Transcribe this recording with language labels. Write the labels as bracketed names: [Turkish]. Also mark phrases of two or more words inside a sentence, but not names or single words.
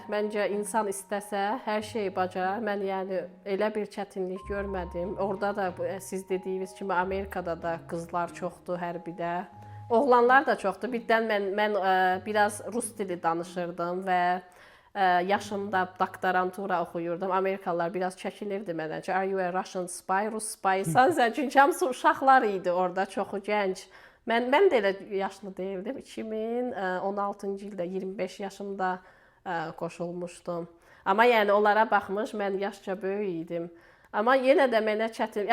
[Azerbaijani] Məncə insan istəsə hər şeyi bacarar. Mən yəni elə bir çətinlik görmədim. Orada da siz dediyiniz kimi Amerikada da qızlar çoxdur hərbidə. Oğlanlar da çoxdur. Birdən mən biraz rus dili danışırdım və yaşımda doktorantura oxuyurdum. Amerikalılar biraz çəkinirdi mənə. [English] Are you a Russian spy? [Azerbaijani] Rus spysan sən? Çünki hamısı uşaqlar idi orada, çoxu gənc. Mən də elə yaşlı deyildim. 2016-cı ildə 25 yaşımda qoşulmuşdum. Amma yəni onlara baxmış mən yaşca böyük idim. Amma yenə də mənə çətin.